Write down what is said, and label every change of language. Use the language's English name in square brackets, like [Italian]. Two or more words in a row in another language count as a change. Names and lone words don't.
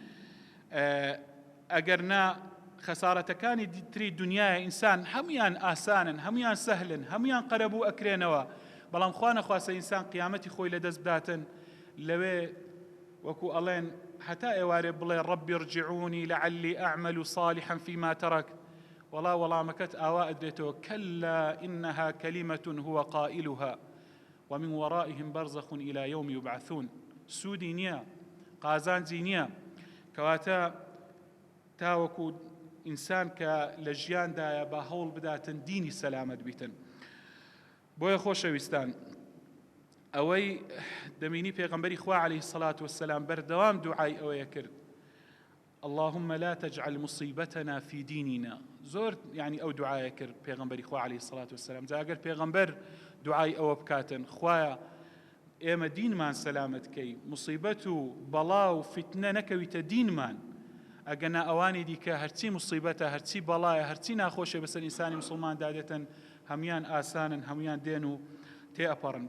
[Central Kurdish] ئەگەر نا خەسارەتەکانی تری دنیای ئینسان هەمویان ئاسانن، هەمویان سەهلن، هەمویان قەرەبوو ئەکرێنەوە، بەڵام خوا نەخواسە ئینسان قیامەتی خۆی لەدەست بداتن لەوێ وەکو ئەڵێن حتا ئێوارێ بڵێ [Arabic] ڕەبی ڕجعونی لەعەلی ئەعمەل صالحا فيما ترك [Central Kurdish] وەڵا وەڵامەکەت ئاوا ئەدرێتەوە [Arabic] کەلا ئینەها کەلیمەة هو قائلها ومن ورائهم برزخ إلى يوم يبعثون. [Central Kurdish] سوودی نییە، قازانجی نییە، کەواتە تاوەکو ئینسان کە لە ژیاندایە بە هەوڵ بداتن دینی سەلامەت بیتن. بۆیە خۆشەویستان ئەوەی دەمینی پێغەمبەری خوا [Arabic] عەلەیهی الصەلاة وەسسەلام [Central Kurdish] بەردەوام دوعای ئەوەیە کرد [Arabic] اللهم لا تجعل مصيبتنا في ديننا. [Central Kurdish] زۆر یعنی ئەو دوعایە کرد پێغەمبەری خوا [Arabic] عەلەیهی الصەلاة وەسسەلام. [Central Kurdish] جا ئەگەر پێغەمبەر دوعای ئەوە بکاتن خوایە ئێمە دینمان سەلامەتکەی، مصیبەت و بەڵا و فتنە نەکەویتە دینمان، ئەگەنا ئەوانی دیکە هەرچی مصیبەتە، هەرچی بەڵایە، هەرچی ناخۆشە بەسەر ئینسانی مسلمان دادێتن هەمویان ئاسانن، هەمویان دێن و تێئەپەڕن.